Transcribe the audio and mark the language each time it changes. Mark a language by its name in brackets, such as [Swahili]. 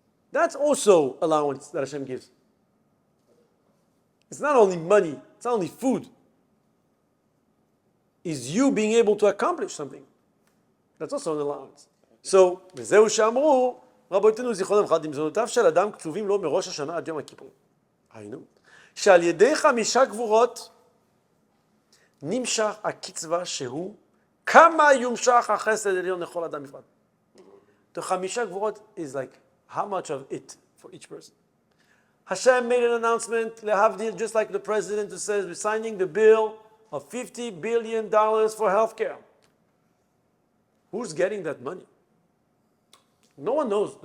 [English] That's also allowance that Hashem gives. It's not only money, it's not only food. It's you being able to accomplish something. That's also an allowance. [Hebrew] So, וזהו שאמרו, רבותינו זיכרונם לברכה, דמזונותיו של אדם קצובים לו מראש השנה עד יום הכיפורים. היינו, שעל ידי 5 גבורות נמשך הקצבה שהוא כמה יומשך החסד עליון לכל אדם בפרט. [English] The 5 גבורות is like how much of it for each person. Hashem made an announcement, just like the president who says we're signing the bill of $50 billion for healthcare. Who's getting that money? No one knows.